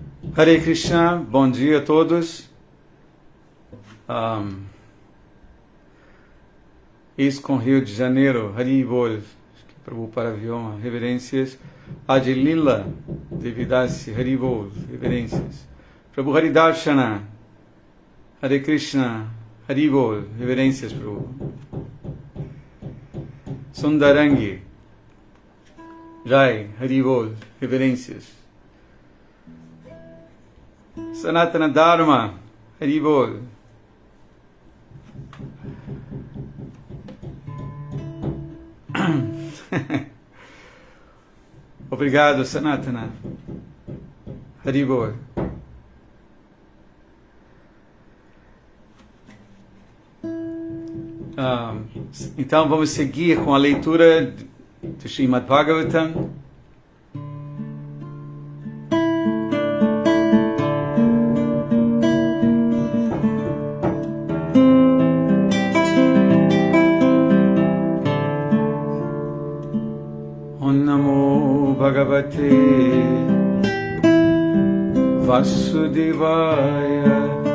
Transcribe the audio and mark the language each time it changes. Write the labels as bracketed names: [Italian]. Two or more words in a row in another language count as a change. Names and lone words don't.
[Portuguese] Hare Krishna, bom dia a todos. ISKCON Rio de Janeiro, [Bangla] হরি বোল, [Portuguese] Prabhupada Vyoma, reverências. Adilila Devidasi, [Bangla] হরি বোল, [Portuguese] reverências. Prabhu Haridarshana, Hare Krishna, [Bangla] হরি বোল, [Portuguese] reverências, Prabhu. Sundarangi, Jai, [Bangla] হরি বোল, [Portuguese] reverências. Sanatana Dharma, [Bangla] হরি বোল. [Portuguese] Obrigado, Sanatana. [Bangla] হরি বোল. [Portuguese] Então vamos seguir com a leitura do Srimad Bhagavatam. [Sanskrit] ॐ नमो भगवते वासुदेवाय.